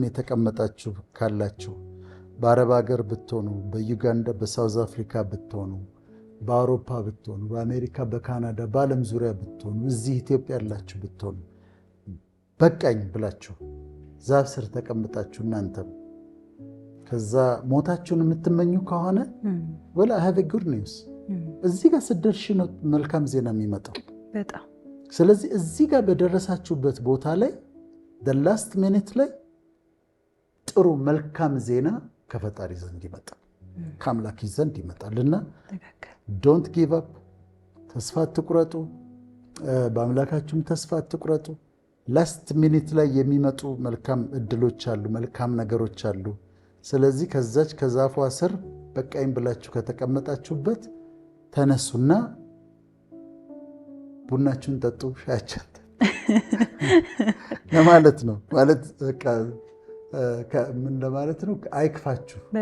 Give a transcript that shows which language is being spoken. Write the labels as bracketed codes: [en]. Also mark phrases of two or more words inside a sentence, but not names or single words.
[am] የተቀመጣችሁ ካላችሁ በአረብ ሀገር ብትሆኑ፣ በዩጋንዳ፣ በሳውዝ አፍሪካ ብትሆኑ፣ በአውሮፓ ብትሆኑ፣ በአሜሪካ፣ በካናዳ፣ በዓለም ዙሪያ ብትሆኑ፣ እዚህ ኢትዮጵያ ያላችሁ ብትሆኑ በቃኝ ብላችሁ ዛፍ ስር ተቀምጣችሁ እናንተም ከዛ ሞታችሁን የምትመኙ ከሆነ ወላ [en] have a good news [am] እዚህ ጋር ስትደርሺ ነው መልካም ዜና የሚመጣው በጣም። ስለዚህ እዚህ ጋር በደረሳችሁበት ቦታ ላይ [en] the last minute [am] ላይ ጥሩ መልካም ዜና ከፈጣሪ ዘንድ ይመጣል፣ ከአምላክ ዘንድ ይመጣልና [en] don't give up፣ [am] ተስፋ አትቁረጡ፣ በአምላካችሁም ተስፋ አትቁረጡ። [en] last minute [am] ላይ የሚመጡ መልካም እድሎች አሉ፣ መልካም ነገሮች አሉ። ስለዚህ ከዛች ከዛፏ ስር በቃኝ ብላችሁ ከተቀመጣችሁበት ተነሱና ቡናችሁን ጠጡ፣ ሻያችን ለማለት ነው። ማለት ምን ለማለት ነው? አይክፋችሁ፣